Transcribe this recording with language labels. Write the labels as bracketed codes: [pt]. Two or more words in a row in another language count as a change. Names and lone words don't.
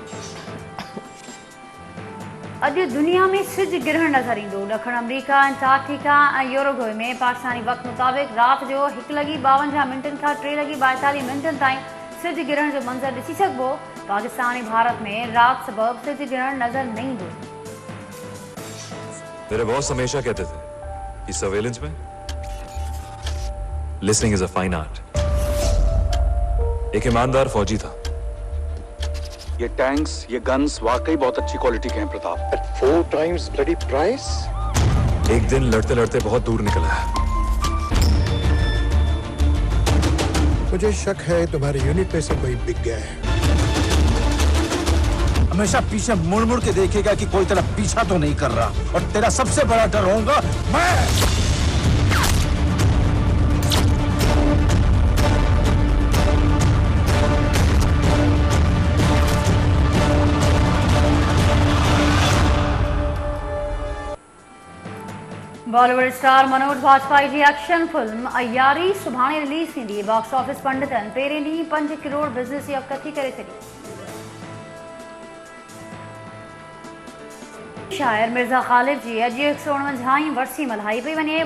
[sd] अॼु दुनिया में सिज गिरहण नज़र ईंदो। ॾखण अमरीका, अंटार्कटिका ऐं यूरोगवे में पाकिस्तानी वक़्त मुताबिक़ राति जो 1:52 खां 3:42 ताईं सिज गिरहण जो मंज़र ॾिसी सघिबो। पाकिस्तान ऐं भारत में राति सबबि सिज गिरहण नज़र न ईंदो। [hi] मेरे बॉस हमेशा कहते थे कि सर्वेलेंस में [en] listening is a fine art. [hi] एक ईमानदार फौजी था, ये टैंक्स, ये गन्स वाकई बहुत अच्छी क्वालिटी के हैं प्रताप। [en] At 4 times bloody price? [hi] एक दिन लड़ते लड़ते बहुत दूर निकला है। मुझे शक है तुम्हारे यूनिट में से कोई बिक गया है। हमेशा पीछे मुड़ मुड़ के देखेगा कि कोई तेरा पीछा तो नहीं कर रहा, और तेरा सबसे बड़ा डर होगा मैं। [sd] बॉलीवुड स्टार मनोज वाजपेयी जी [en] action film [sd] अयारी सुभाणे रिलीज थी। [en] box office [sd] पंडितन पेरे डी 5 करोड़ बिज़नेस जी अवकथी करे थी। शायर मिर्ज़ा ख़ालिद जी अॼु 149 वर्सी मल्हाई पई वञे।